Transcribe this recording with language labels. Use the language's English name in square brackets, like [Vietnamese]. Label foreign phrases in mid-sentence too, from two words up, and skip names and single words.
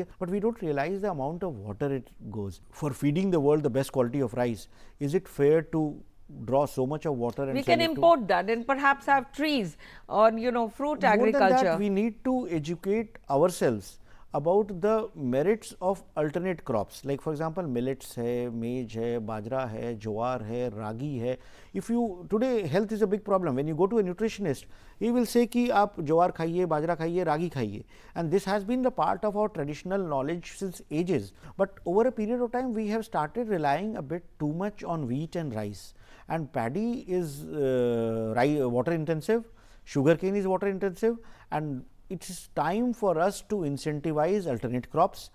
[English] But we don't realize the amount of water it goes. For feeding the world the best quality of rice, is it fair to draw so much of water and We sell can it to. import that and perhaps have trees or, you know, fruit More than agriculture. that, we need to educate ourselves about the merits of alternate crops. Like for example, [Hindi] मिलेट्स है, मेज़ है, बाजरा है, ज्वार है, रागी है. [English] If you today health is a big problem. When you go to a nutritionist, he will say [Hindi] कि आप ज्वार खाइए, बाजरा खाइए, रागी खाइए. [English] And this has been the part of our traditional knowledge since ages. But over a period of time, we have started relying a bit too much on wheat and rice. And paddy is water intensive, sugarcane is water intensive, and it is time for us to incentivize alternate crops.